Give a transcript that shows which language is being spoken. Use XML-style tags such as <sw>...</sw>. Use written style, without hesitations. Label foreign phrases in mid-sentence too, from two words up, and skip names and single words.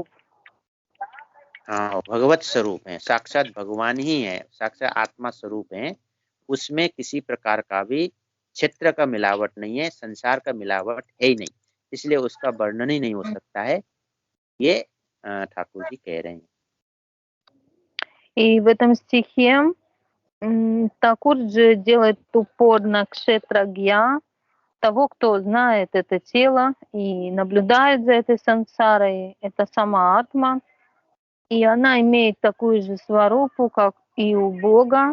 <hi>हाँ भगवत स्वरूप है, साक्षात भगवान ही है, साक्षात आत्मा स्वरूप है। उसमें किसी प्रकार का भी क्षेत्र का मिलावट नहीं है, संसार का मिलावट है ही नहीं, इसलिए उसका वर्णन ही नहीं हो सकता है, ये ठाकुर जी कह रहे हैं।</hi> <ru>И в этом стихе Такур же делает упор на кшетрагья, того, кто знает это тело и наблюдает за этой сансарой, это сама атма, и она имеет такую же сварупу, как и у Бога.</ru>